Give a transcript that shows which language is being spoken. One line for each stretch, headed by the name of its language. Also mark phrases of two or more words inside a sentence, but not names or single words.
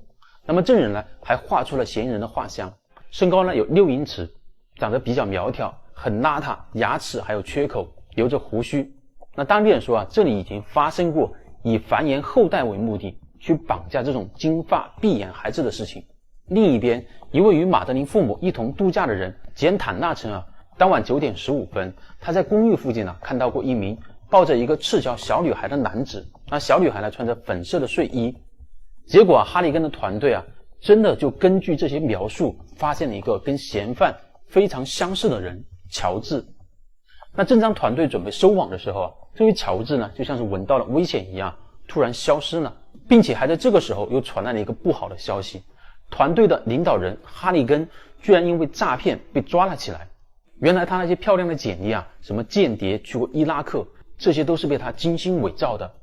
Chinese: 那麼證人還畫出了嫌疑人的畫像，身高有6英尺，長得比較苗條，很邋遢，牙齒還有缺口，留着鬍鬚。那當地人說這裡已經發生過以繁衍後代為目的去綁架這種金髮碧眼孩子的事情。另一邊，一位與馬德琳父母一同度假的人簡坦納稱當晚9點15 分，他在公寓附近看到過一名抱着一個赤腳小女孩的男子。那小女孩穿着粉色的睡衣。結果哈利根的團隊真的就根據这些描述發現了一個跟嫌犯非常相似的人，喬治。那正當團隊準備收網的時候這位喬治就像是聞到了危險一樣，突然消失了，並且還在這個時候又傳來了一個不好的消息，團隊的領導人哈利根居然因為詐騙被抓了起來。原來他那些漂亮的簡歷什麼間諜去過伊拉克，這些都是被他精心偽造的。